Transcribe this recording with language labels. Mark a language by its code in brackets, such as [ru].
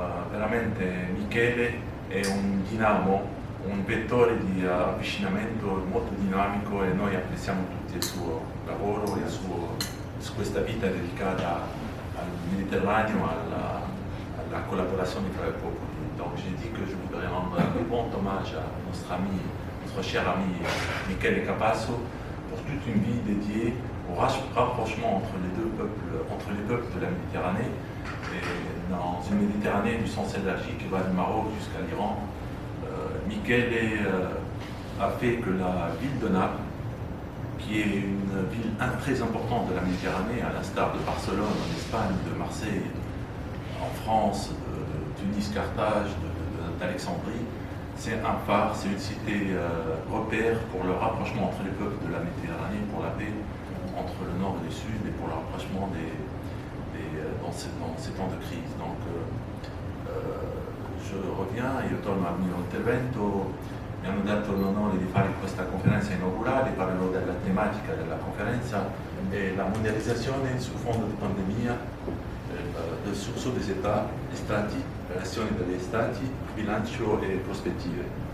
[it] veramente Michele è un dinamo, un vettore di avvicinamento molto dinamico, e noi apprezziamo tutti il suo lavoro e su questa vita dedicata al Mediterraneo, alla collaborazione tra i popoli. [fr] Donc j'ai dit que je voudrais rendre un grand hommage à notre cher ami Michele Capasso pour toute une vie dédiée au rapprochement entre les peuples de la Méditerranée, et dans une Méditerranée du sens élargi qui va du Maroc jusqu'à l'Iran. Michele a fait que la ville de Naples, qui est une ville très importante de la Méditerranée, à l'instar de Barcelone en Espagne, de Marseille en France, de Tunis, Carthage, d'Alexandrie, c'est un phare, c'est une cité repère pour le rapprochement entre les peuples de la Méditerranée, pour la paix entre le nord et le sud, et pour le rapprochement dans ces temps de crise. Donc je reviens, [it] io torno al mio intervento. Mi hanno dato l'onore di fare questa conferenza inaugurale. Parlerò della tematica della conferenza e la mondializzazione sul fondo di pandemia, del [fr] sursaut des États, [it] gli stati, le reazioni degli stati, bilancio e prospettive.